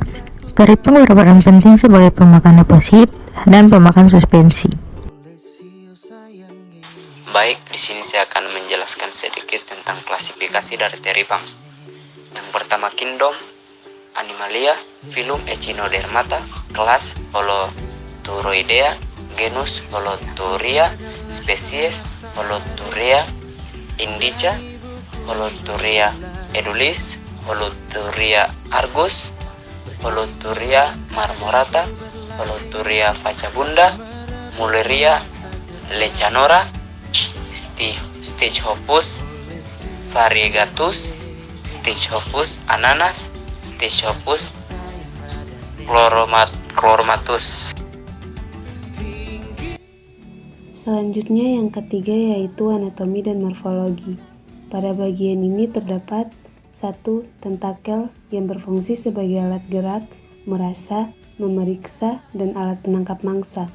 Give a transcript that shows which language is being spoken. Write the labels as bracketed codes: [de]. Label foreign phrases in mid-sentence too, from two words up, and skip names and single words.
[id] Teripang berperan penting sebagai pemakan deposit dan pemakan suspensi. Baik, di sini saya akan menjelaskan sedikit tentang klasifikasi dari teripang. Yang pertama kingdom Animalia, filum Echinodermata, kelas Holoturoidea, genus Holoturia, spesies Holoturia indica, Holoturia edulis, Holoturia argus, Holoturia marmorata, Holoturia vacabunda, Muleria lecanora, Stichopus variegatus, Stichopus ananas, Stichopus chromatus. Selanjutnya yang ketiga yaitu anatomi dan morfologi. Pada bagian ini terdapat 1. Tentakel yang berfungsi sebagai alat gerak, merasa, memeriksa, dan alat penangkap mangsa.